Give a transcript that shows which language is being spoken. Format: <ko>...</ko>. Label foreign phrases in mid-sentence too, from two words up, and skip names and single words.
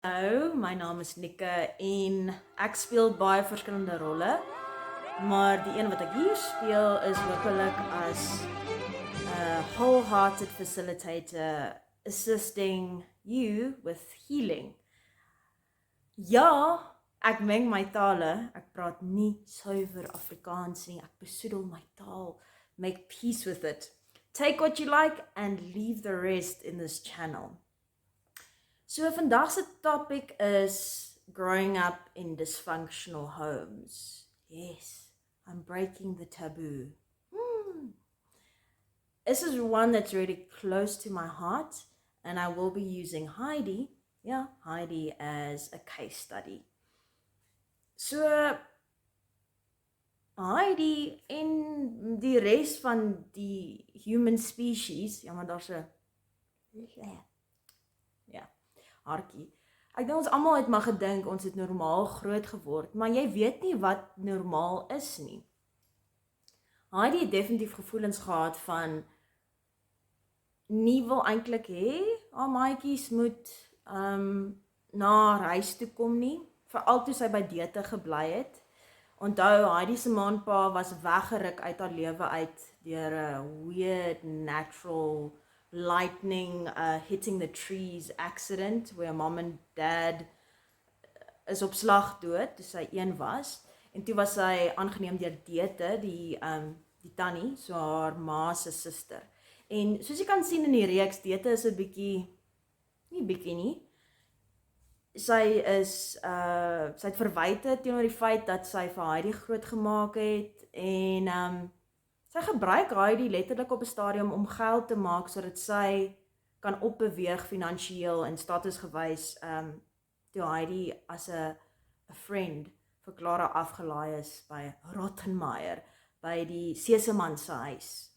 <af>Hallo, my naam is Nikke en ek speel baie verskillende rolle, maar die een wat ek hier speel is hopelik</af> <en>as a wholehearted facilitator assisting you with healing.</en> <af>Ja, ek meng my tale, ek praat nie suiwer Afrikaans nie, ek besoedel my taal,</af> <en>make peace with it. Take what you like and leave the rest in this channel.</en> <af>So vandag se</af> <en>topic is growing up in dysfunctional homes. Yes, I'm breaking the taboo. This is one that's really close to my heart, and I will be using Heidi, Heidi as a case study.</en> <af>So Heidi en die res van die</af> <en>human species,</en> <af>ja maar daar's 'n hartjie. Ek dink ons almal het maar gedink ons het normaal groot geword, maar jy weet nie wat normaal is nie. Heidi het definitief gevoelens gehad van nie wil eintlik hê haar maatjies moet na haar huis toe kom nie, veral toe sy by Dete gebly het. Onthou, Heidi se ma en pa was weggeruk uit haar lewe uit deur 'n</af> <en>weird natural lightning hitting the trees accident where mom and dad</en> <af>is op slag dood toe sy 1 was, en toe was sy aangeneem deur Dete, die tannie, so haar ma se suster. En soos jy kan sien in die reeks, Dete is 'n bietjie nie. Sy het verwyte teenoor die feit dat sy vir Heidi groot gemaak het, en sy gebruik Heidi letterlik op 'n stadium om geld te maak sodat sy kan opbeweeg finansiëel en statusgewys, toe Heidi as 'n friend vir Clara afgelaai is by Rottenmeier, by die Seseman se huis.</af>